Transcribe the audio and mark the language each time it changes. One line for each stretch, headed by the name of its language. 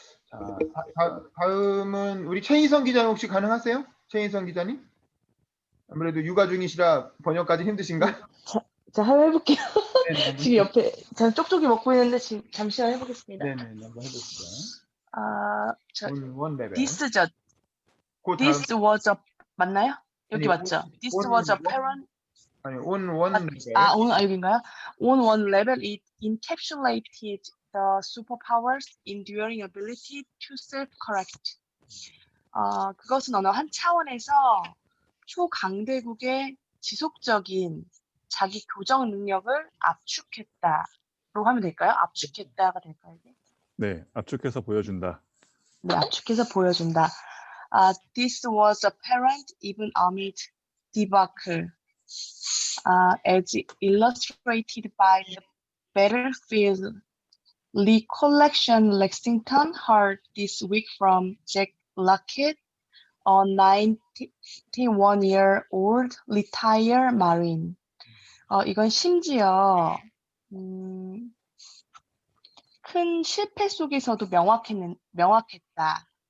Korean: 자, 다음은 우리 최인성 기자님 혹시 가능하세요? 최인성 기자님? 아무래도 육아 중이시라 번역까지 힘드신가? 자, 한번 해볼게요. 네네. 지금 옆에 제가 쪽쪽이 먹고 있는데 지금 잠시만 해보겠습니다. 네네. 한번 해보시죠. 저
English: 원 레벨. this죠.
Korean: 그 다음
English: This was a
Korean: 맞나요? 여기 아니, 맞죠?
English: This 원- was a 원- parent.
Korean: 아니
English: 원 레벨.
Korean: 오늘 여기인가요?
English: On one level, it encapsulated the superpowers' enduring ability to self-correct.
Korean: 그것은 어느 한 차원에서 초강대국의 지속적인 자기 교정 능력을 압축했다로 하면 될까요? 압축했다가 될까요? 이게? 네, 압축해서 보여준다. 네, 압축해서 보여준다.
English: This was apparent even amid debacle, as illustrated by the battlefield recollection Lexington heard this week from Jack Lockett, a 91-year-old retired Marine.
Korean: 이건 심지어 큰 실패 속에서도 명확했다.